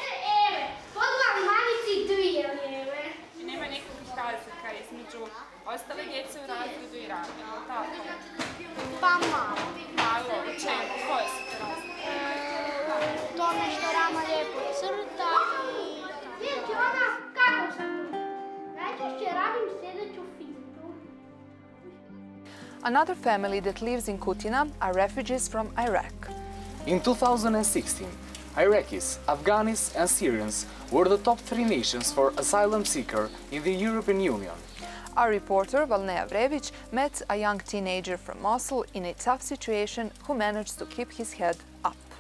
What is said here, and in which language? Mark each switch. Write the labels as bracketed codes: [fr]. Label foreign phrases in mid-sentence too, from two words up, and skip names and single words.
[hr] Nema nekakvih razlika između ostale djece u razredu i Rame, ali tako? Pa malo. Malo, u čemu? Koje su te razlike? Tome što Rama lijepo crta i... Znači ona, kako sam? Najčešće radim sljedeću fiziku. [en] Another family that lives in Kutina are refugees from Iraq. In 2016, Iraqis, Afghanis and Syrians were the top 3 nations for asylum seeker in the European Union. Our reporter Valnea Vrević met a young teenager from Mosul in a tough situation who managed to keep his head up.